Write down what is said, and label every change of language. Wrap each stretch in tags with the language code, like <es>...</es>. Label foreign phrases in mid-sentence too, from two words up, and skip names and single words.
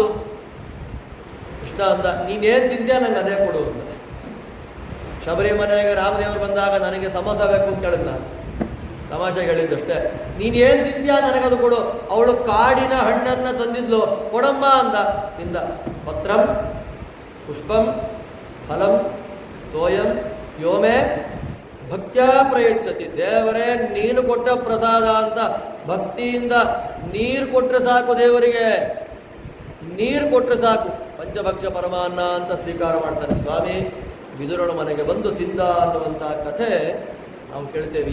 <kn>ಕೃಷ್ಣ ಅಂದ, ನೀನೇನು ತಿಂದ್ಯಾ ನಂಗೆ ಅದೇ ಕೊಡು ಅಂತಾನೆ. ಶಬರಿ ಮನೆಗೆ ರಾಮದೇವರು ಬಂದಾಗ ನನಗೆ ಸಮೋಸ ಬೇಕು ಅಂತ ಕೇಳಿದ. ತಮಾಷೆಗೆ ಹೇಳಿದ್ದಷ್ಟೇ. ನೀನೇನು ತಿಂದ್ಯಾ ನನಗದು ಕೊಡು. ಅವಳು ಕಾಡಿನ ಹಣ್ಣನ್ನು ತಂದಿದ್ಲು, ಕೊಡಮ್ಮ ಅಂದ, ತಿಂದ.</kn> <sa>ಪತ್ರಂ ಪುಷ್ಪಂ ಫಲಂ ತೋಯಂ ಯೋಮೆ ಭಕ್ತ್ಯಾ ಪ್ರಯಚ್ಛತಿ.</sa> <kn>ದೇವರೇ ನೀನು ಕೊಟ್ಟ ಪ್ರಸಾದ ಅಂತ ಭಕ್ತಿಯಿಂದ ನೀರು ಕೊಟ್ಟರೆ ಸಾಕು, ದೇವರಿಗೆ ನೀರು ಕೊಟ್ಟರೆ ಸಾಕು. ಪಂಚಭಕ್ಷ್ಯ ಪರಮಾನ್ನ ಅಂತ ಸ್ವೀಕಾರ ಮಾಡ್ತಾನೆ ಸ್ವಾಮಿ. ವಿದುರನ ಮನೆಗೆ ಬಂದು ತಿಂದ ಅನ್ನುವಂಥ ಕಥೆ ನಾವು ಕೇಳ್ತೇವೆ.</kn>